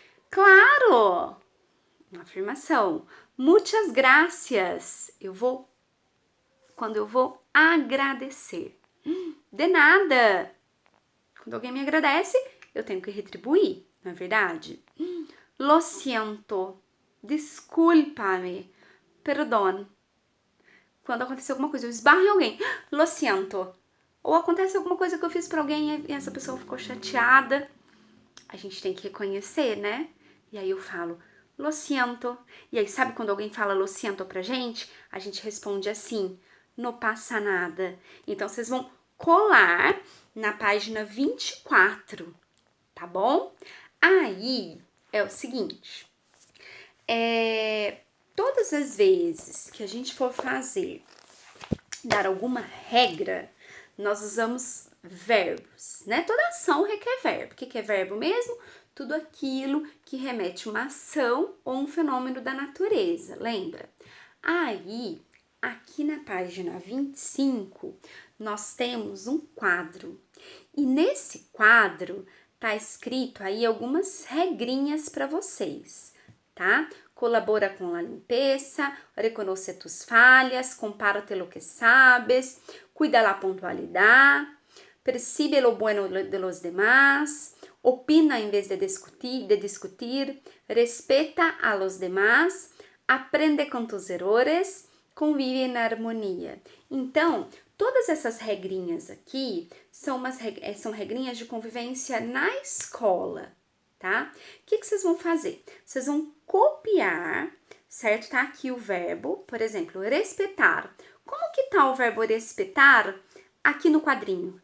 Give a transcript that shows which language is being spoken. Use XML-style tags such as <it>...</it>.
<pt>Claro, uma afirmação.</pt> <es>Muitas gracias,</es> <pt>quando eu vou agradecer. De nada. Quando alguém me agradece, eu tenho que retribuir, não é verdade?</pt> <es>Lo siento, discúlpame, perdón.</es> <pt>Quando aconteceu alguma coisa, eu esbarro em alguém,</pt> <es>lo siento.</es> <pt>Ou acontece alguma coisa que eu fiz pra alguém e essa pessoa ficou chateada. A gente tem que reconhecer, né? E aí eu falo,</pt> <es>lo siento.</es> <pt>E aí, sabe quando alguém fala</pt> <es>lo siento</es> <pt>pra gente? A gente responde assim, não passa nada. Então, vocês vão colar na página 24, tá bom? Aí, é o seguinte, todas as vezes que a gente for dar alguma regra, nós usamos verbos, né? Toda ação requer verbo. O que é verbo mesmo? Tudo aquilo que remete a uma ação ou um fenômeno da natureza, lembra? Aí, aqui na página 25, nós temos um quadro. E nesse quadro tá escrito aí algumas regrinhas para vocês, tá?</pt> <es>Colabora com a limpeza, reconoce tus falhas, compárate lo que sabes, cuida la pontualidad, percibe lo bueno de los demás, opina en vez de discutir, respeta a los demás, aprende com tus errores, convive na harmonia.</es> <pt>Então, todas essas regrinhas aqui são regrinhas de convivência na escola, tá? O que vocês vão fazer? Vocês vão copiar, certo? Tá aqui o verbo, por exemplo, respeitar. Como que tá o verbo respeitar aqui no quadrinho?</pt>